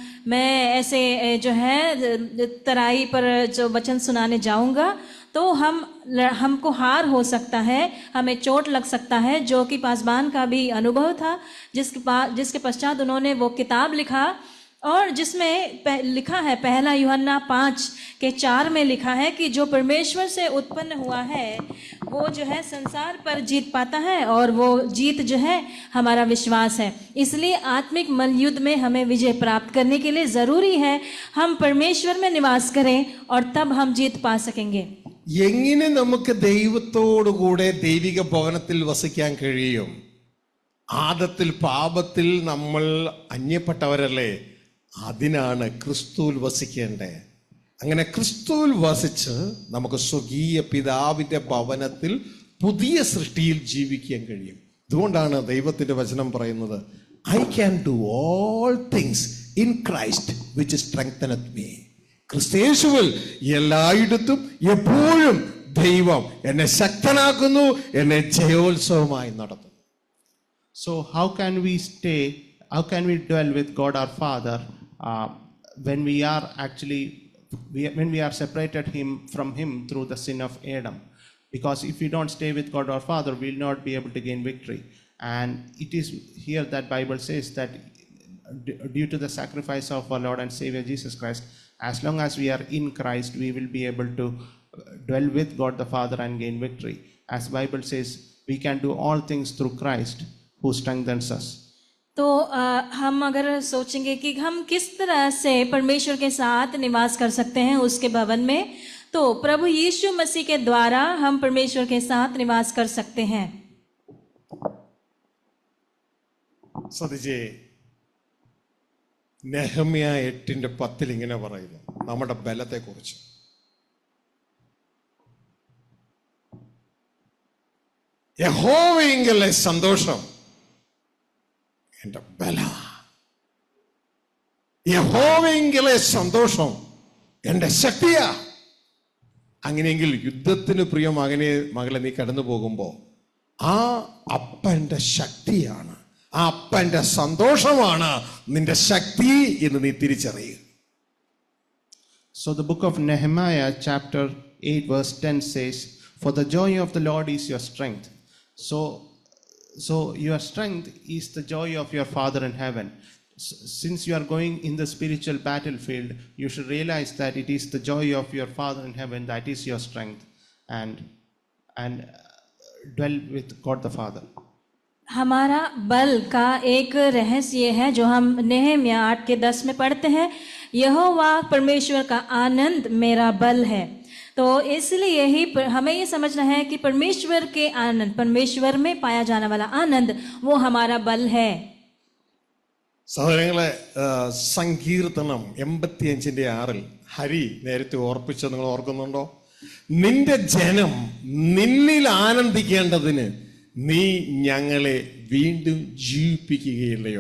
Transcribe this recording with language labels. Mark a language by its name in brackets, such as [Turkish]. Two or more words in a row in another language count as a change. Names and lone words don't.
[Hindi] मैं ऐसे जो है तराई पर जो वचन सुनाने जाऊंगा तो हमको हार हो सकता है, हमें चोट लग सकता है, जो कि पासबान का भी अनुभव था, जिसके पश्चात उन्होंने वो किताब लिखा और जिसमें लिखा है, पहला यूहन्ना 5:4 में लिखा है कि जो परमेश्वर से उत्पन्न हुआ है वो जो है संसार पर जीत पाता है और वो जीत जो है हमारा विश्वास है। इसलिए आत्मिक मल्लयुद्ध में हमें विजय प्राप्त करने के लिए ज़रूरी है हम परमेश्वर में निवास करें और तब हम जीत पा सकेंगे। [Malayalam] എങ്ങനെ നമുക്ക് ദൈവത്തോടു കൂടെ ദൈവിക ഭവനത്തിൽ വസിക്കാൻ കഴിയും? ആദത്തിൽ പാപത്തിൽ നമ്മൾ അന്യപ്പെട്ടവരല്ലേ? അതിനാണ് ക്രിസ്തുവിൽ വസിക്കേണ്ടത്. അങ്ങനെ ക്രിസ്തുവിൽ വസിച്ച് നമുക്ക് സ്വർഗീയ പിതാവിൻ്റെ ഭവനത്തിൽ പുതിയ സൃഷ്ടിയിൽ ജീവിക്കാൻ കഴിയും. അതുകൊണ്ടാണ് ദൈവത്തിൻ്റെ വചനം പറയുന്നത്, [English] I can do all things in Christ which strengtheneth me. [Malayalam] ക്രിസ്തയേശുവിൽ എല്ലായിടത്തും എപ്പോഴും ദൈവം എന്നെ ശക്തനാക്കുന്നു, എന്നെ ജയോത്സവമായി നടത്തുന്നു. [English] So how can we dwell with God our Father when we are actually when we are separated from him through the sin of Adam? Because if we don't stay with God our Father, we will not be able to gain victory. And it is here that Bible says that due to the sacrifice of our Lord and Savior Jesus Christ, as long as we are in Christ, we will be able to dwell with God the Father and gain victory. As Bible says, we can do all things through Christ who strengthens us. [Hindi] तो हम अगर सोचेंगे कि हम किस तरह से परमेश्वर के साथ निवास कर सकते हैं उसके भवन में, तो प्रभु यीशु मसीह के द्वारा हम परमेश्वर के साथ निवास कर सकते हैं। [Malayalam] ശ്രദ്ധിച്ചേ, നെഹമ്യ 8:10 ഇങ്ങനെ പറയുന്നു നമ്മുടെ ബലത്തെക്കുറിച്ച്. യഹോവയിങ്കലെ സന്തോഷം എൻ്റെ ബല, യഹോവയിങ്കലെ സന്തോഷം എൻ്റെ ശക്തിയാ. അങ്ങനെയെങ്കിൽ യുദ്ധത്തിന് പ്രിയ മകളെ നീ കടന്നു പോകുമ്പോൾ ആ അപ്പൻ്റെ ശക്തിയാണ്, ആ അപ്പൻ്റെ സന്തോഷമാണ് നിന്റെ ശക്തി എന്ന് നീ തിരിച്ചറിയുക. [English] So the book of Nehemiah chapter 8 verse 10 says, for the joy of the Lord is your strength. So your strength is the joy of your Father in heaven. Since you are going in the spiritual battlefield, you should realize that it is the joy of your Father in heaven that is your strength, and dwell with God the Father. [Hindi] हमारा बल का एक रहस्य है जो हम नेहम्या 8:10 में पढ़ते हैं, यहोवा परमेश्वर का आनंद मेरा बल है। तो इसलिए ही हमें ये समझना है कि परमेश्वर के आनंद, परमेश्वर में पाया जाने वाला आनंद वो हमारा बल है। [Malayalam] സഹോദരങ്ങളെ, സങ്കീർത്തനം 85:6 ഹരി നേരത്തെ ഓർപ്പിച്ചത് നിങ്ങൾ ഓർക്കുന്നുണ്ടോ? നിന്റെ ജനം നിന്നിൽ ആനന്ദിക്കേണ്ടതിന് നീ ഞങ്ങളെ വീണ്ടും ജീവിപ്പിക്കുകയില്ലയോ?